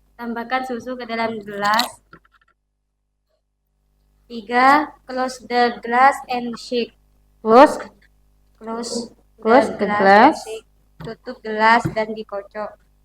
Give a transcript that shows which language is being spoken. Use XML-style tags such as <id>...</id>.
<id>Tambahkan susu ke dalam gelas.</id> <en>3 close the glass and shake. Close The the glass and shake.</en> <id>Tutup gelas dan dikocok.</id>